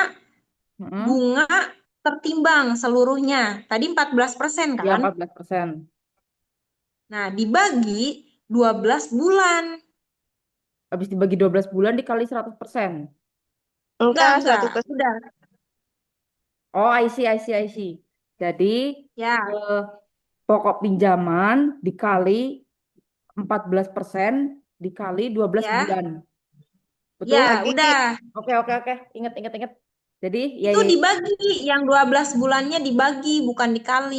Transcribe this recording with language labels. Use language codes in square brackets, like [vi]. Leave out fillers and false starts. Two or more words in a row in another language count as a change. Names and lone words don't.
[id] Hmm. bunga tertimbang seluruhnya. Tadi 14% Ya, kan? 14%. Nah, dibagi 12 bulan. Habis dibagi 12 bulan dikali 100%. Enggak, Enggak, enggak. 100%. Udah. [en] Oh, I see, I see, I see. [id] Jadi, Ya, eh, pokok pinjaman dikali 14% dikali 12 ya. bulan. Betul? Ya, Bagi udah. Oke, oke, oke. Ingat, ingat, ingat. Jadi, ya, Itu ya, ya. dibagi, yang 12 bulannya dibagi, bukan dikali.